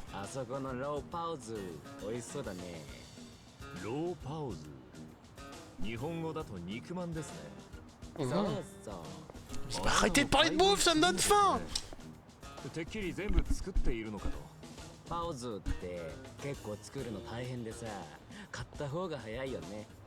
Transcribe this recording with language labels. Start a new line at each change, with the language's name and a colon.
Japanese: あそこのローパウズ美味しそうだね。ローパウズ。日本語だと肉まんですね。そうそう。
French: Bah, arrêtez de parler de bouffe, ça me donne faim.
Japanese: てっきり全部作っているのかと。パウズって結構作るの大変でさ、買った方が早いよね。